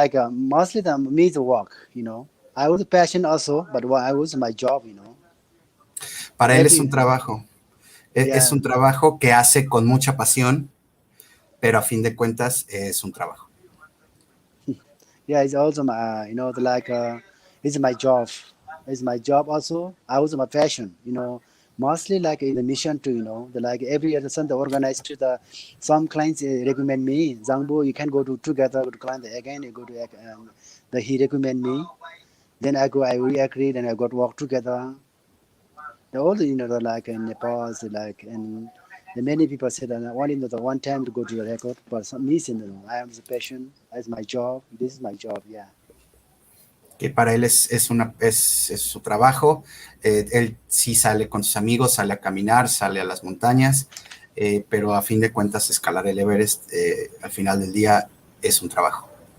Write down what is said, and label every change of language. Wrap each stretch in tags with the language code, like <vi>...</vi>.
<en>Mostly the work, I was passion also, but I was my job,</en> <es>Para él es un trabajo. Es un trabajo que hace con mucha pasión, pero a fin de cuentas es un trabajo.</es> <en>Yeah, it's also my, it's my job. It's my job also. I was my passion, mostly like in the mission to, every other Sunday organized to some clients recommend me, Jangbu, you can go together, go to climb again, you go to, he recommend me. Then I agree, then I got work together. All the, in Nepal, and many people said that I wanted the one time to go to the record, but some me, I am the passion, as my job. This is my job, yeah.</en> <es>Que para él es su trabajo. Él sí sale con sus amigos, sale a caminar, sale a las montañas, pero a fin de cuentas escalar el Everest al final del día es un trabajo.</es>